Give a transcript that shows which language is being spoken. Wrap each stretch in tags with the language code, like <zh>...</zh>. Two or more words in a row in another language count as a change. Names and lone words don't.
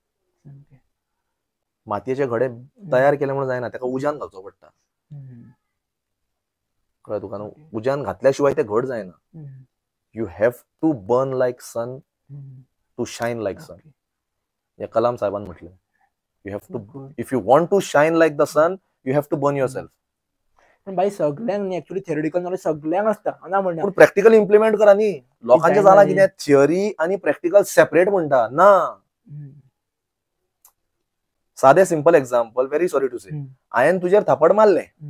<kok>मातयेचे घडे तयार केले म्हणून जायना, तेका उज्यान घालचो पडटा. कळ्ळें तुका न्हू. उज्यान घातल्या शिवाय ते घड जायना.</kok> <en>you have to burn like sun to shine like sun.</en> <kok>हे कलाम साहेबान म्हटलें.</kok> <en>you have to, if you want to shine like the sun, you have to burn yourself.</en> <kok>पण बाई सगळ्यांक न्ही</kok> <en>actually theoretical knowledge</en> <kok>सगळ्यांक आसता, ना म्हणना. पूण</kok> <en>practical implement</en> <kok>करा न्ही. लोकांचें जालां कितें, थिअरी आनी</kok> <en>practical separate</en> <kok>म्हणटा. ना. सादें सिंपल एक्झाम्पल,</kok> <en>very sorry to say,</en> <kok>हांवें तुजेर थापड मारलें.</kok>